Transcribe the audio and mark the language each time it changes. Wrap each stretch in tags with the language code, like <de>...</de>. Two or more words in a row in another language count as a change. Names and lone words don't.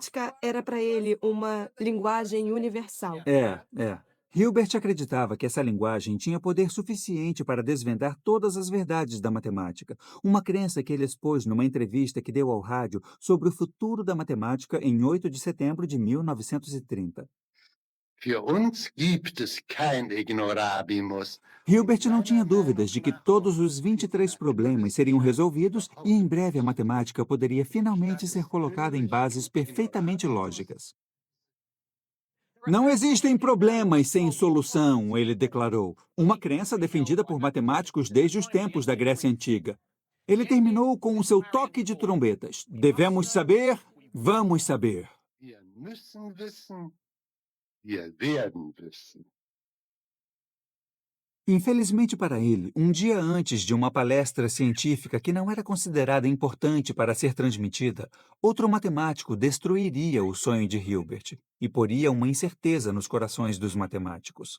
<pt>matemática era para ele uma linguagem universal. É. Hilbert acreditava que essa linguagem tinha poder suficiente para desvendar todas as verdades da matemática, uma crença que ele expôs numa entrevista que deu ao rádio sobre o futuro da matemática em 8 de setembro de 1930.</pt> <de>Für uns gibt es kein Ignorabimus.</de> <pt>Hilbert não tinha dúvidas de que todos os 23 problemas seriam resolvidos e em breve a matemática poderia finalmente ser colocada em bases perfeitamente lógicas. Não existem problemas sem solução, ele declarou, uma crença defendida por matemáticos desde os tempos da Grécia Antiga. Ele terminou com o seu toque de trombetas. Devemos saber, vamos saber.</pt> <de>Wir müssen wissen, wir werden wissen.</de> <pt>Infelizmente para ele, um dia antes de uma palestra científica que não era considerada importante para ser transmitida, outro matemático destruiria o sonho de Hilbert e poria uma incerteza nos corações dos matemáticos.</pt>